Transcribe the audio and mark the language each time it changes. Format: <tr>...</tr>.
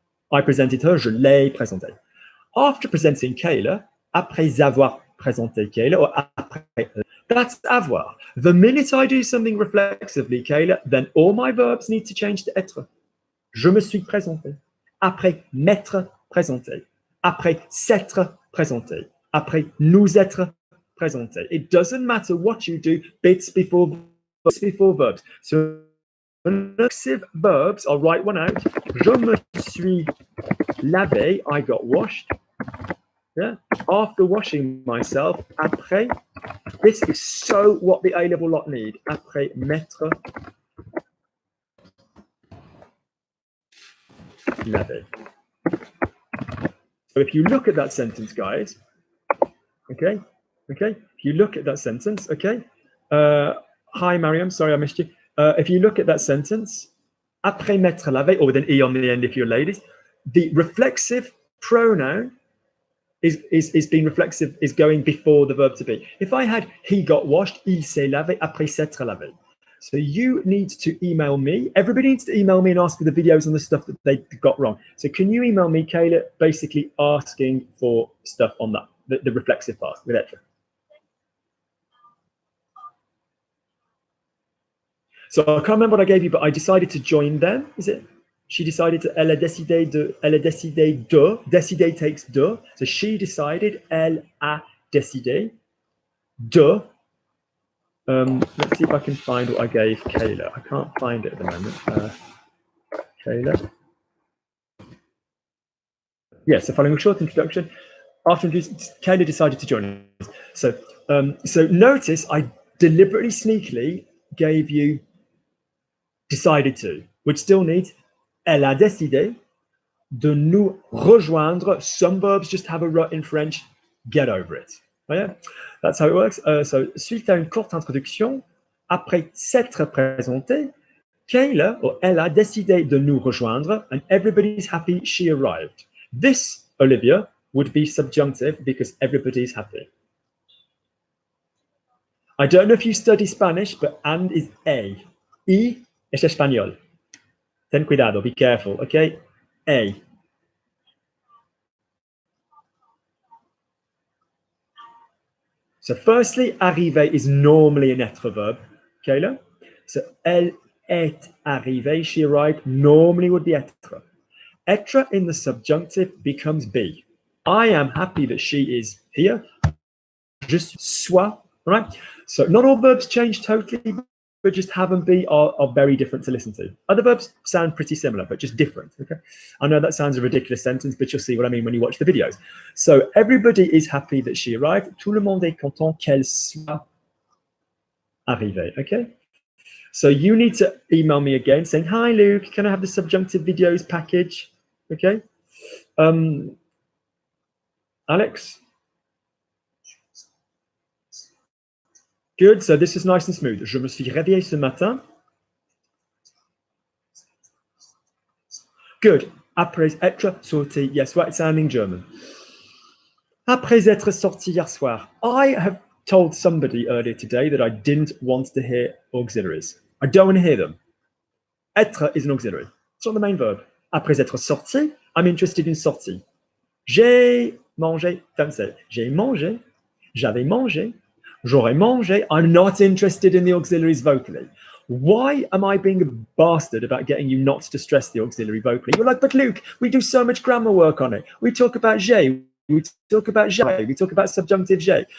<en>I presented her,</en> <fr>je l'ai présenté.</fr> <en>After presenting Kayla,</en> <fr>après avoir présenté Kayla,</fr> <en>or après, that's avoir. The minute I do something reflexively, Kayla, then all my verbs need to change to être.</en> <fr>Je me suis présenté. Après m'être présenté. Après s'être présenté. Après nous être présenté.</fr> <en>It doesn't matter what you do, bits before verbs. So reflexive verbs, I'll write one out.</en> <fr>Je me suis lavé,</fr> <en>I got washed. Yeah. After washing myself, après, this is so what the A-level lot need.</en> <fr>Après m'être lavé.</fr> <en>So if you look at that sentence, guys, okay, if you look at that sentence, okay, hi, Mariam, sorry I missed you. If you look at that sentence,</en> <fr>après m'être lavé,</fr> <en>or with an E on the end if you're ladies, the reflexive pronoun is being reflexive, is going before the verb to be. If I had he got washed,</en> <fr>il s'est lavé, après s'être lavé.</fr> <en>So you need to email me. Everybody needs to email me and ask for the videos on the stuff that they got wrong. So can you email me, Kayla, basically asking for stuff on that, the reflexive part with être. So I can't remember what I gave you, but I decided to join them. Is it? She decided to,</en> <fr>elle a décidé de, décider takes de.</fr> <en>So she decided,</en> <fr>elle a décidé de.</fr> <en>Let's see if I can find what I gave Kayla. I can't find it at the moment. Kayla. Yes, so following a short introduction, after Kayla decided to join us. So notice I deliberately, sneakily gave you decided to, which still needs</en> <fr>elle a décidé de nous rejoindre.</fr> <en>Some verbs just have a rut in French. Get over it. Oh, yeah, that's how it works.</en> <fr>So, suite à une courte introduction, après s'être présenté, Kayla, or elle a décidé de nous rejoindre,</fr> <en>and everybody's happy she arrived. This, Olivia, would be subjunctive because everybody's happy. I don't know if you study Spanish, but and is a.</en> <es>Y es español. Ten cuidado,</es> <en>be careful, okay?</en> <es>A.</es> <en>So firstly, arriver is normally an être verb, Kayla. So</en> <fr>elle est arrivée,</fr> <en>she arrived, normally would be être. Être in the subjunctive becomes be. I am happy that she is here.</en> <fr>Je sois,</fr> <en>right? So not all verbs change totally, but just have and be are very different to listen to. Other verbs sound pretty similar, but just different, okay? I know that sounds a ridiculous sentence, but you'll see what I mean when you watch the videos. So everybody is happy that she arrived.</en> <fr>Tout le monde est content qu'elle soit arrivée, okay?</fr> <en>So you need to email me again saying, hi, Luke, can I have the subjunctive videos package? Okay. Alex? Good, so this is nice and smooth.</en> <fr>Je me suis réveillé ce matin.</fr> <en>Good.</en> <fr>Après être sorti,</fr> <en>yes, right sounding German.</en> <fr>Après être sorti hier soir.</fr> <en>I have told somebody earlier today that I didn't want to hear auxiliaries. I don't want to hear them. Être is an auxiliary. It's not the main verb.</en> <fr>Après être sorti,</fr> <en>I'm interested in sorti.</en> <fr>J'ai mangé,</fr> <en>don't say.</en> <fr>J'ai mangé, j'avais mangé, j'aurais mangé.</fr> <en>I'm not interested in the auxiliaries vocally. Why am I being a bastard about getting you not to stress the auxiliary vocally? You're like, but Luke, we do so much grammar work on it. We talk about j'ai, we talk about j'ai, we talk about subjunctive j'ai.</en>